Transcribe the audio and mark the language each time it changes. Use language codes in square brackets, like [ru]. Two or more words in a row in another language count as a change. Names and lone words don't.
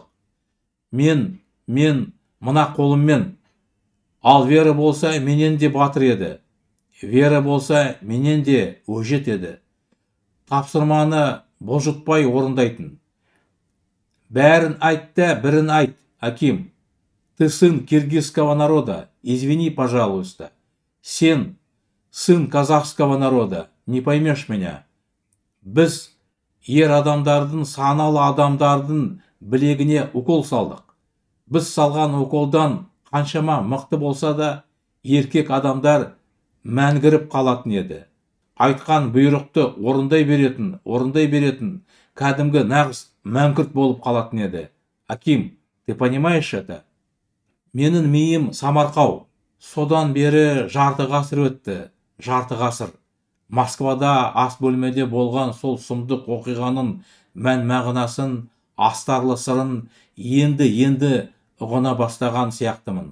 [kk] Мен мына қолыммен. Ал Вера болса менен де батыр еді. Вера болса менен де өжет еді. Тапсырманы бұлжытпай орындайтын. Бәрін айт та бірін айт, Аким. [ru] Ты сын киргизского народа, извини, пожалуйста. Сен сын казахского народа, не поймешь меня. [kk] Біз ер адамдардың, саналы адамдардың білегіне укол салдық. Біз салған уколдан қаншама мықты болса да, еркек адамдар мәңгіріп қалатын еді. Айтқан бұйрықты орындай беретін, кәдімгі нағыз мәңгүрт болып қалатын еді. [ru] Аким, ты понимаешь это? [kk] Менің миым самарқау. Содан бері жарты ғасыр өтті. Москвада ас бөлмеде болған сол сұмдық оқиғаның мән-мағынасын, астарлы сырын енді ұғына бастаған сияқтымын.